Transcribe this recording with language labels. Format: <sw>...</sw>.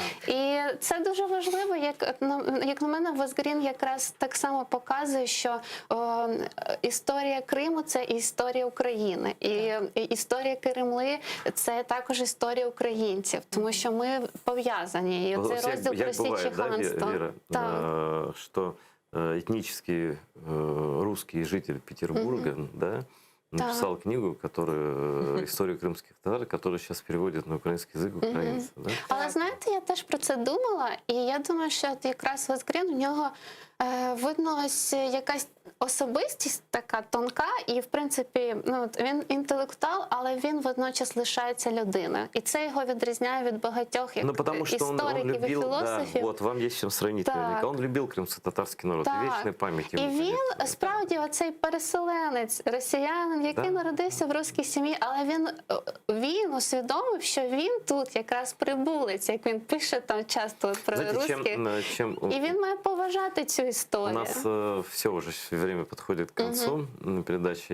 <uk>І це дуже важливо, як на мене, Возгрін якраз так само показує, що історія Криму – це і історія України. І історія Кремли – це також історія українців, тому що ми пов'язані. І цей розділ про Січ і ханство.</uk> <ru>Вера, что этнический русский житель Петербурга, написал книгу, историю крымских татар, которую сейчас переводят на</ru> <uk>український язик українці.</uk> <ru>Да?</ru> <uk>Але знаєте, я теж про це думала, і я думаю, що якраз Возгрін, у нього видно ось якась особистість така тонка, і в принципі він інтелектуал, але він водночас лишається людиною. І це його відрізняє від багатьох істориків і філософів.</uk> <ru>Да, вот вам</ru> <uk>є з чим сравнити. Він любив кримсько-татарський народ, вічної пам'яті. І він справді оцей переселенець, росіянин, який народився в руській сім'ї, але він усвідомив, що він тут якраз прибулець, як він пише там часто про русських. І він має поважати цю историю.</uk> <ru>У нас все уже время подходит к концу передачи.</ru>